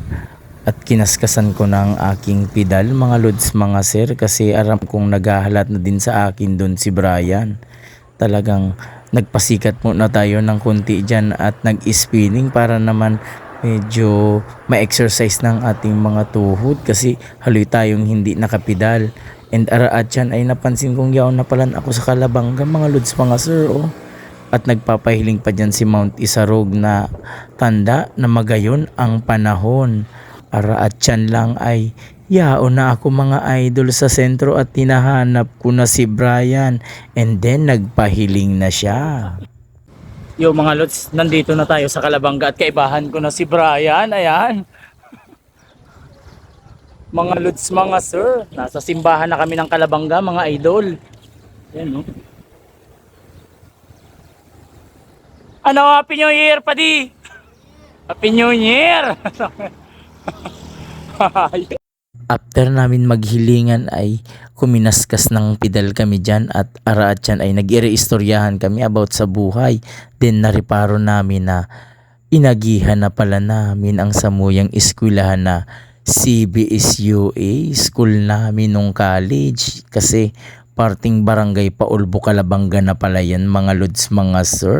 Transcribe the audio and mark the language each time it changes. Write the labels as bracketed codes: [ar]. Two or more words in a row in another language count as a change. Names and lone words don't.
[tl] At kinaskasan ko ng aking pedal mga lods mga sir kasi aram kong naghahalat na din sa akin doon si Brian. Talagang nagpasikat muna tayo ng konti dyan at nag-spinning para naman medyo ma-exercise ng ating mga tuhod kasi haloy tayong hindi nakapedal. [bik] And araat yan ay napansin kong yaon na palan ako sa Calabanga mga lods mga sir oh. [tl] At nagpapahiling pa dyan si Mount Isarog na tanda na magayon ang panahon. [bik] Araat yan lang ay yaon na ako mga idol sa sentro at tinahanap ko na si Brian and then nagpahiling na siya. [tl] Yo mga lods, nandito na tayo sa Calabanga at kaibahan ko na si Brian. Ayan. Mga lods mga sir, nasa simbahan na kami ng Calabanga mga idol. Ayan no. Ano, [en] Happy New Year, Padi! Happy New Year! [tl] After namin maghilingan ay kuminaskas ng pedal kami dyan at araat yan ay nag-ireistoryahan kami about sa buhay. Then nariparo namin na inagihan na pala namin ang samuyang eskwelahan na CBSUA, school namin nung college. Kasi parting barangay Paulbo Calabanga na pala yan mga lods mga sir.